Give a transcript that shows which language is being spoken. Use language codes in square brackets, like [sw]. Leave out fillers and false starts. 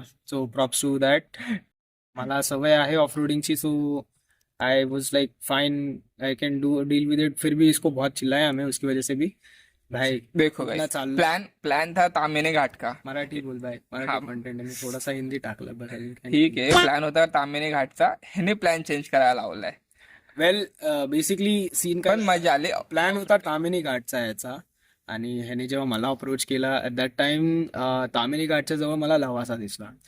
[en] So props to that. [mr] मला सवय आहे of रोडिंगची, [en] So I was like fine, I can do deal with it. [hi] फिर भी इसको बहुत चिल्लाया हमें उसकी वजह से भी. भाई देखो इतना [en] guys, [mr] चाललं. [hi] प्लान था तामिनी घाट का. मराठी बोल भाई, हाँ. [mr] मराठी कंटेंट आहे, मी थोडासा हिंदी टाकलं बस. ठीक आहे, प्लॅन होता तामिनी घाटचा, ह्याने प्लॅन चेंज करायला लावलाय. [en] well basically scene काय, [mr] पण मजा आली. प्लॅन होता तामिनी घाटचा याचा, आणि ह्याने जेव्हा मला अप्रोच केला [en] at that time [mr] तामिनी घाटच्या जवळ मला लवासा दिसला.